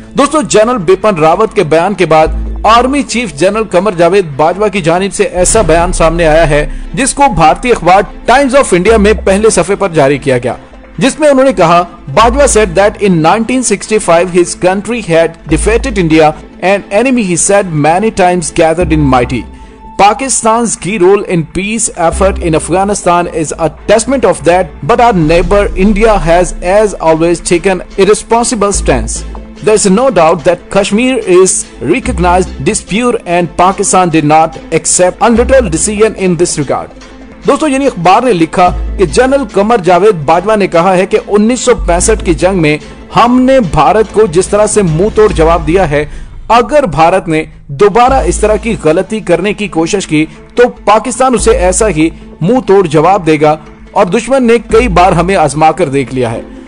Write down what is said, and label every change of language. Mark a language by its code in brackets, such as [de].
[hi] दोस्तों जनरल बिपिन रावत के बयान के बाद army chief general Qamar Javed Bajwa की जानिब से ऐसा बयान सामने आया है जिसको भारतीय अखबार टाइम्स ऑफ इंडिया में पहले सफे पर जारी किया गया, जिसमें उन्होंने कहा, Bajwa [en] said that in 1965 his country had defeated India, an enemy he said many times gathered in mighty. Pakistan's key role in peace effort in Afghanistan is a testament of that, but our neighbor India has as always taken irresponsible stance. There is no doubt that Kashmir is recognized dispute and Pakistan did not accept unilateral decision in this regard. [hi] दोस्तों यानी अखबार ने लिखा कि general Qamar Javed Bajwa ने कहा है कि 1965 की जंग में हमने भारत को जिस तरह से मुंह तोड़ जवाब दिया है, अगर भारत ने दोबारा इस तरह की गलती करने की कोशिश की तो पाकिस्तान उसे ऐसा ही मुंह तोड़ जवाब देगा और दुश्मन ने कई बार हमें आजमा कर देख लिया है।